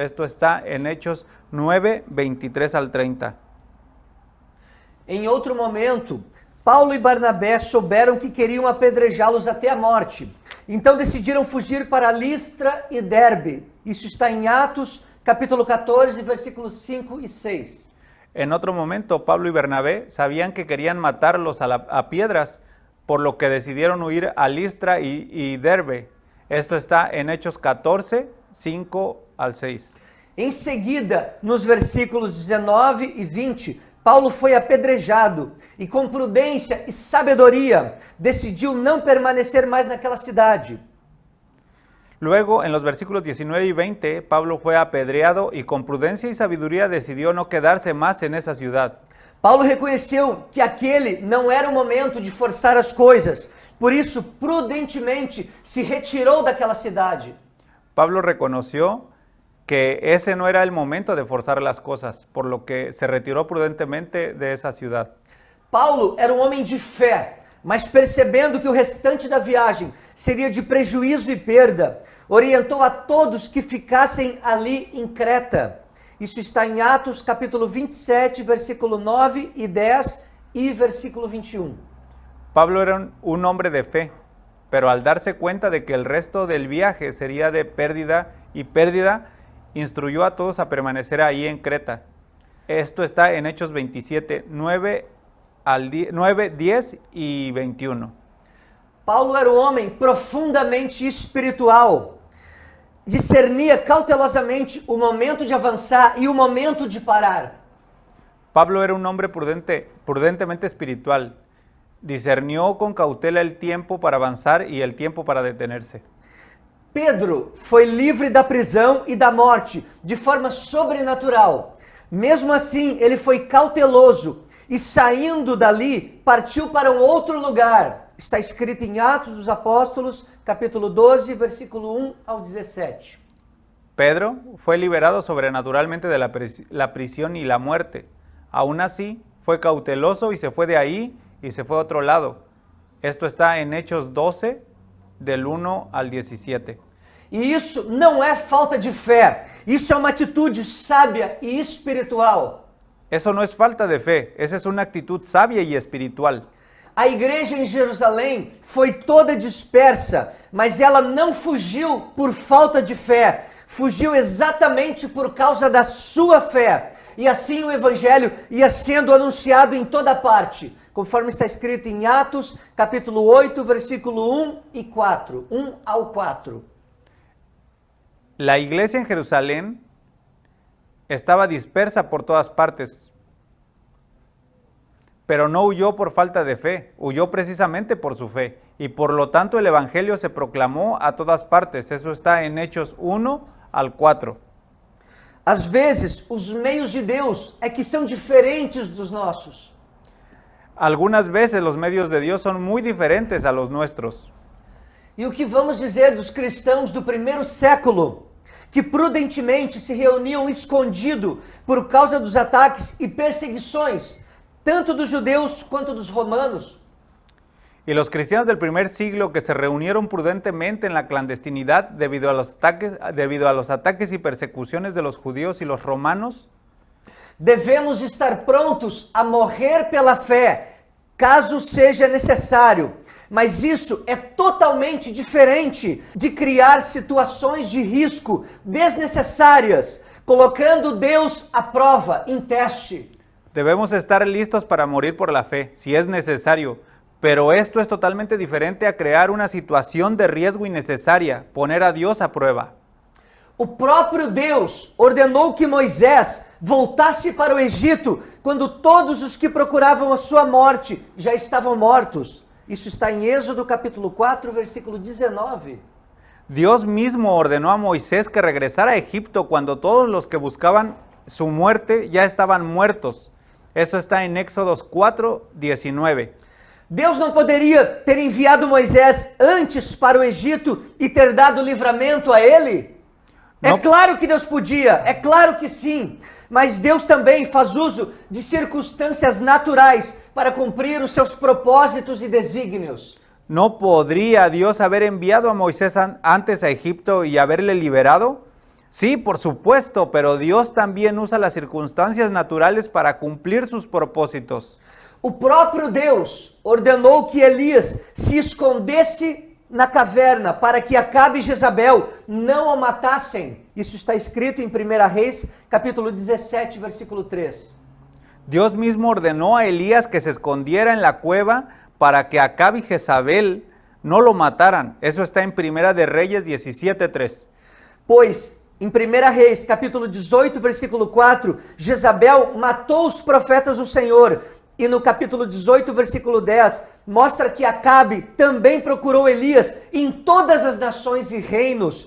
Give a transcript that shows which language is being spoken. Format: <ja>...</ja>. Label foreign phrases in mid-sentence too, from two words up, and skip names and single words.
<es>Esto está en Hechos 9, 23 al 30.</es> <pt>Em outro momento, Paulo e Barnabé souberam que queriam apedrejá-los até a morte. Então decidiram fugir para Listra e Derbe. Isso está em Atos, capítulo 14, versículos 5 e 6.</pt> <es>En otro momento, Pablo y Bernabé sabían que querían matarlos a piedras, por lo que decidieron huir a Listra y Derbe. Esto está en Hechos 14, 5 al 6.</es> <pt>Em seguida, nos versículos 19 e 20, Paulo foi apedrejado e com prudência e sabedoria decidiu não permanecer mais naquela cidade.</pt> <es>Luego, en los versículos 19 y 20, Pablo fue apedreado y con prudencia y sabiduría decidió no quedarse más en esa ciudad.</es> <pt>Paulo reconheceu que aquele não era o momento de forçar as coisas, por isso, prudentemente, se retirou daquela cidade.</pt> <es>Pablo reconoció que ese no era el momento de forzar las cosas, por lo que se retiró prudentemente de esa ciudad.</es> <pt>Paulo era um homem de fé, mas percebendo que o restante da viagem seria de prejuízo e perda, orientou a todos que ficassem ali em Creta. Isso está em Atos, capítulo 27, versículo 9 e 10 e versículo 21.</pt> <es>Pablo era un hombre de fe, pero al darse cuenta de que el resto del viaje sería de pérdida, instruyó a todos a permanecer ahí en Creta. Esto está en Hechos 27, 9, 10 y 21.</es> <pt>Paulo era um homem profundamente espiritual. Discernia cautelosamente o momento de avançar e o momento de parar.</pt> <es>Pablo era un hombre prudentemente espiritual. Discernió con cautela el tiempo para avanzar y el tiempo para detenerse.</es> <pt>Pedro foi livre da prisão e da morte de forma sobrenatural. Mesmo assim, ele foi cauteloso e, saindo dali, partiu para um outro lugar. Está escrito em Atos dos Apóstolos, capítulo 12, versículo 1 ao 17.</pt> <es>Pedro fue liberado sobrenaturalmente de la prisión y la muerte. Aún así, fue cauteloso y se fue de ahí y se fue a otro lado. Esto está en Hechos 12, del 1 al 17.</es> <pt>E isso não é falta de fé, isso é uma atitude sábia e espiritual.</pt> <es>Eso no es falta de fe, esa es una actitud sabia y espiritual.</es> <pt>A igreja em Jerusalém foi toda dispersa, mas ela não fugiu por falta de fé, fugiu exatamente por causa da sua fé. E assim o evangelho ia sendo anunciado em toda parte, conforme está escrito em Atos, capítulo 8, versículo 1 e 4, 1 ao 4.</pt> <es>La iglesia en Jerusalén estaba dispersa por todas partes, pero no huyó por falta de fe, huyó precisamente por su fe, y por lo tanto el evangelio se proclamó a todas partes. Eso está en Hechos 1 al 4.</es> <pt>Às vezes, os meios de Deus é que são diferentes dos nossos.</pt> <es>Algunas veces los medios de Dios son muy diferentes a los nuestros.</es> <pt>E o que vamos dizer dos cristãos do primeiro século, que prudentemente se reuniam escondido por causa dos ataques e perseguições, tanto dos judeus quanto dos romanos?</pt> <es>Y los cristianos del primer siglo que se reunieron prudentemente en la clandestinidad debido a los ataques y persecuciones de los judíos y los romanos.</es> <pt>Devemos estar prontos a morrer pela fé, caso seja necessário. Mas isso é totalmente diferente de criar situações de risco desnecessárias, colocando Deus à prova, em teste.</pt> <es>Debemos estar listos para morir por la fe, si es necesario, pero esto es totalmente diferente a crear una situación de riesgo innecesaria, poner a Dios a prueba.</es> <pt>O próprio Deus ordenou que Moisés voltasse para o Egito quando todos os que procuravam a sua morte já estavam mortos. Isso está em Êxodo capítulo 4, versículo 19.</pt> <es>Dios mismo ordenó a Moisés que regresara a Egipto cuando todos los que buscaban su muerte ya estaban muertos. Eso está en Éxodos 4, 19.</es> <pt>Deus não poderia ter enviado Moisés antes para o Egito e ter dado livramento a ele? É Não. claro que Deus podia, é claro que sim. Mas Deus também faz uso de circunstâncias naturais para cumprir os seus propósitos e desígnios.</pt> <es>¿No podría Dios haber enviado a Moisés antes a Egipto y haberle liberado? Sí, por supuesto, pero Dios también usa las circunstancias naturales para cumplir sus propósitos.</es> <pt>O próprio Deus ordenou que Elias se escondesse na caverna para que Acabe e Jezabel não o matassem. Isso está escrito em 1 Reis, capítulo 17, versículo 3.</pt> <es>Dios mismo ordenó a Elías que se escondiera en la cueva para que Acabe y Jezabel no lo mataran. Eso está en 1 de Reyes 17:3.</es> <pt>Pois, em 1 Reis, capítulo 18, versículo 4, Jezabel matou os profetas do Senhor. E no capítulo 18, versículo 10, mostra que Acabe também procurou Elias em todas as nações e reinos.</pt>